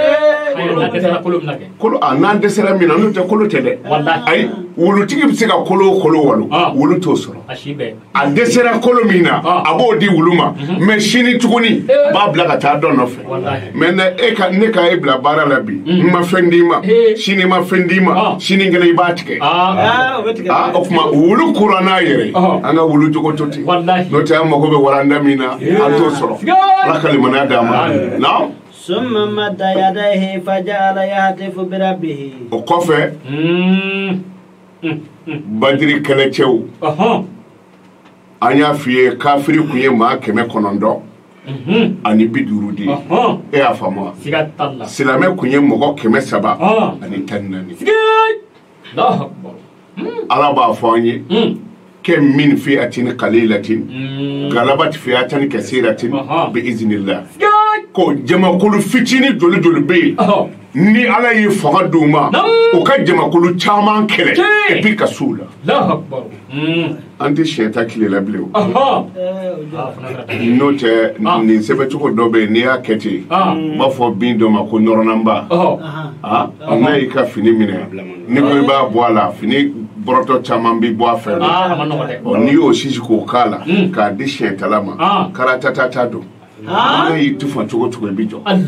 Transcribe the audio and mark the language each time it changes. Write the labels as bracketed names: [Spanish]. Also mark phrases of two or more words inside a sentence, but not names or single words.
[Bambara] kolo n'an dɛsɛra min na n'o tɛ kolo tɛ dɛ ayi wulutigi bɛ se ka kolo walo wulu t'o sɔrɔ a dɛsɛra kolo min na a b'o di wulu ma mais sini tuguni b'a bila ka taa dɔ nɔfɛ mais ne ka e bila baara la bi n ma fɛn d'i ma sini ma fɛn d'i ma sini kɛnɛ i b'a tigɛ o tuma wulu kura n'a yɛrɛ an ka wulu jogo to ten n'o tɛ an mago bɛ waranda min na an t'o sɔrɔ ala ka limaniya d'an ma na [Arabic] ثم مد يديه فجعل يهتف بربه [Bambara] o kɔfɛ badiri kɛlɛcɛw an y'a f'i ye kafiri kun ye maa 900 ani 50 de e y'a faamu wa silamɛ kun ye mɔgɔ 300 ani 14 ala b'a fɔ an ye [Arabic] كم من فئة قليلة غلبت فئة كثيرة بإذن الله [Bambara] ko jamakulu fitini joli be ni ala ye faga duma o ka jamakulu caman kɛlɛ [French] et puis [Bambara] ka su la [Arabic] الله أكبر [Bambara] an tɛ sɛta kile la bilen n'o tɛ nin sɛbɛcogo dɔ bɛ n'i y'a kɛ ten b'a fɔ bin dɔ ma ko nɔrɔnanba n'a y'i ka fini minɛ ni ko i b'a bɔ a la fini bɔrɔtɔ caman bi bɔ a fɛ n'i y'o sisi k'o k'a la k'a di sɛntala ma karatata don n'a y'i tufa cogo i bi jɔ